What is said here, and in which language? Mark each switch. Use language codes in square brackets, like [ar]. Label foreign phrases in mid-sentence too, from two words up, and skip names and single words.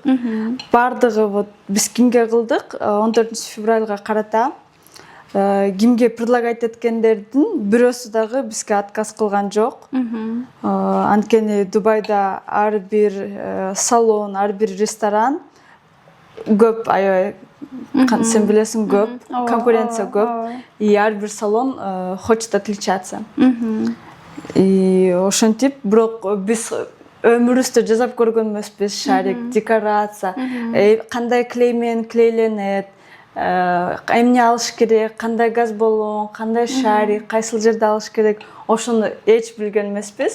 [ky] Бардыгы вот биз кимге кылдык? 14 февралга карата кимге предлагать эткендердин бирөөсү дагы бизге отказ кылган жок. Анткени Дубайда ар бир салон, ар бир ресторан көп, аябай сен билесиң, көп, конкуренция көп. И ар бир салон [ru] хочет отличаться. [ky] И ошентип, бирок биз өмүрүбүздө жасап көргөн эмеспиз шарик, декорация, кандай клеймен клейленет, эмне алыш керек, кандай газ баллон, кандай шарик, кайсыл жерде алыш керек, ошону эч билген эмеспиз.